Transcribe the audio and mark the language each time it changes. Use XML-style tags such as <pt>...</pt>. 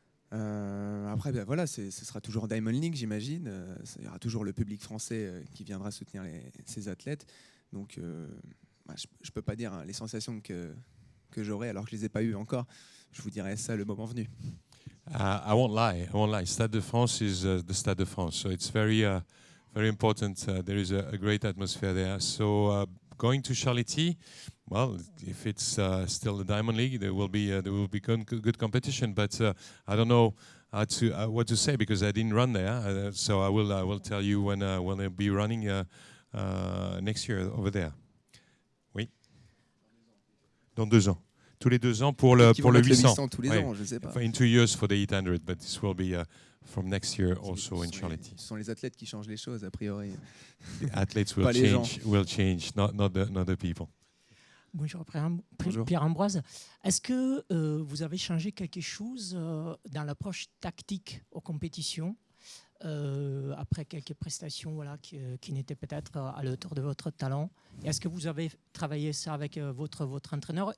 <fr>Après, ben voilà, ce sera toujours Diamond League, j'imagine. Il y aura toujours le public français qui viendra soutenir ces athlètes. Donc, je ne peux pas dire les sensations que j'aurai alors que je ne les ai pas eues encore. Je vous dirai ça le moment venu.</fr> <en>I won't lie. Stade de France is the Stade de France, so it's very important. There is a great atmosphere there. So going to Charletti, well, if it's still the Diamond League, there will be good competition. But I don't know what to say because I didn't run there. So I will tell you when they'll be running next year over there.</en> <fr>Oui. Dans 2 ans. Tous les 2 ans pour le 800. Tous les ans, je sais pas.</fr> <en>In 2 years for the 800, but this will be from next year also in Charletti.</en> <fr>Ce sont les athlètes qui changent les choses a priori.</fr> <en>The athletes will change, not the people.</en> <fr>Bonjour Bonjour. Pierre-Ambroise. Est-ce que vous avez changé quelque chose dans l'approche tactique aux compétitions après quelques prestations qui n'étaient peut-être à la hauteur de votre talent? Est-ce que vous avez travaillé ça avec votre entraîneur?</fr>